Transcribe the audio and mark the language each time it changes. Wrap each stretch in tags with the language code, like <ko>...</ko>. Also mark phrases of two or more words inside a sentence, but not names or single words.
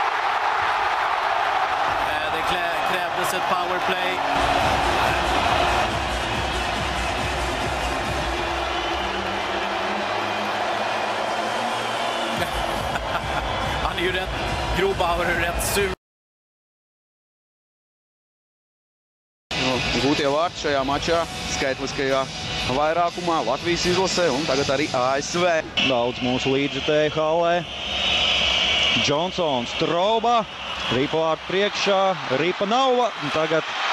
<sv>Det krävdes ett powerplay. Han är ju rätt, Grobauer är rätt sur.</sv> <lv>Gūtie vārti šajā mačā, skaitliskajā vairākumā Latvijas izlasē un tagad arī ASV. Daudz mūsu līdzjutēju hallē. Džonsons, Trauba, Ripa vārtu priekšā, Ripa nav, tagad</lv>